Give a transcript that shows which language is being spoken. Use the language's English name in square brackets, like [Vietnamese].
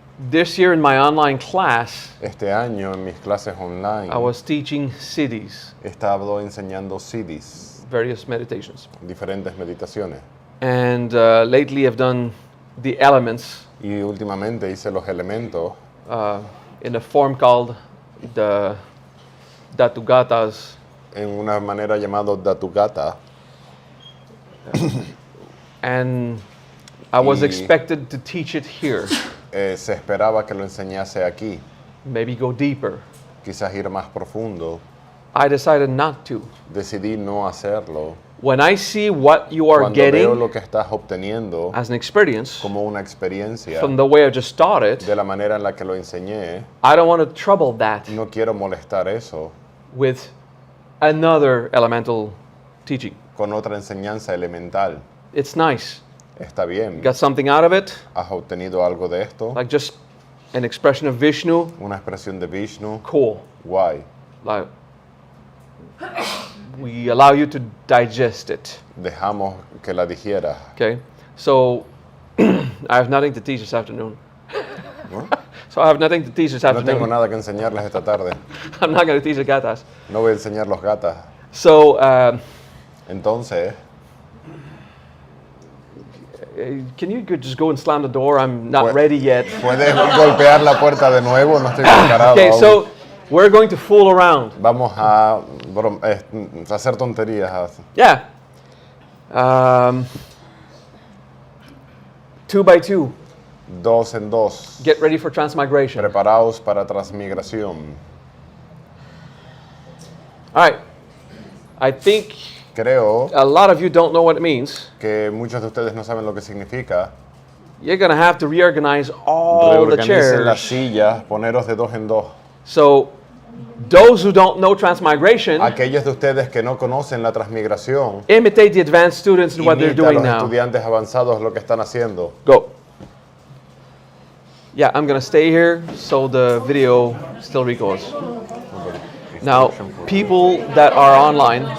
[English] This year in my online class, [Spanish] Este año en mis clases online [English] I was teaching cities, [Spanish] he estado enseñando CDs, [English] various meditations. [Spanish] diferentes meditaciones. [English] And lately I've done the elements [Spanish] Y últimamente hice los elementos [English] in a form called the Datugatas. [Spanish] en una manera llamada Datugata. [English] And I was [Spanish] Y- [English] expected to teach it here, [Spanish] Se esperaba que lo enseñase aquí, [English] maybe go deeper. [Spanish] quizás ir más profundo. [English] I decided not to. [Spanish] Decidí no hacerlo. [English] When I see what you are [Spanish] Cuando veo [English] getting [Spanish] lo que estás obteniendo [English] as an experience [Spanish] como una experiencia [English] from the way I just taught it, [Spanish] de la manera en la que lo enseñé, [English] I don't want to trouble that [Spanish] no quiero molestar eso [English] with another elemental teaching. [Spanish] con otra enseñanza elemental. [English] It's nice. [Spanish] Está bien, [English] Got something out of it, [Spanish] has obtenido algo de esto, [English] like just an expression of Vishnu. [Spanish] una expresión de Vishnu, [English] Cool. [Spanish] guay. [English] Like, we allow you to digest it. [Spanish] Dejamos que la digieras. [English] Okay? So, I have nothing to teach this afternoon. [Spanish] ¿No? [English] So I have nothing to teach this [Spanish] No tengo afternoon. nada que enseñarles esta tarde. [English] I'm not going to teach the gatas. [Spanish] No voy a enseñar los gatas. [English] So, [Spanish] Entonces, [English] can you just go and slam the door? I'm not [Spanish] Pues- [English] ready yet. [Spanish] ¿puedes golpear la puerta de nuevo? No estoy preparado [English] Okay, [Spanish] aún. [English] so we're going to fool around. [Spanish] Vamos a hacer tonterías. [English] Yeah. 2 by 2. [Spanish] 2 en 2. [English] Get ready for transmigration. [Spanish] Preparaos para transmigración. [English] All right. I think [Spanish] Creo [English] a lot of you don't know what it means. [Spanish] que muchos de ustedes no saben lo que significa. [English] You're going to have to reorganize all the [Spanish] Reorganicen las [English] chairs. [Spanish] sillas, poneros de 2 en 2. [English] So, those who don't know transmigration, [Spanish] Aquellos de ustedes que no conocen la transmigración, [English] imitate the advanced students in what they're [Spanish] imita a [English] doing [Spanish] los [English] now. [Spanish] estudiantes avanzados lo que están haciendo. [English] Go. Yeah, I'm going to stay here so the video still records. Now, people that are online,